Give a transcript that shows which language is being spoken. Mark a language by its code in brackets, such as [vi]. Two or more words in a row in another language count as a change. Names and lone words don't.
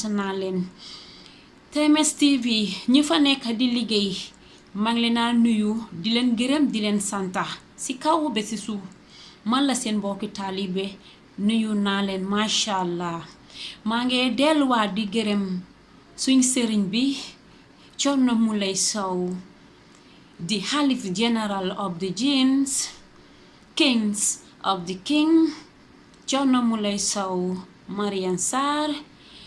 [wo] naa leen TMS TV ñi fa nekk di liggéey maa ngi leen a nuyu di leen gërëm di leen santa ci kaw bi ci suuf man la seen mbokki taalibe nuyu naa leen [ar] macha allah [wo] maa ngi delluwaat di gërëm suñ sëriñ bi Thierno Moulay Sow [en] the Halif General of the Jinns Kings of the King [wo] Thierno Moulay Sow Marian Sarr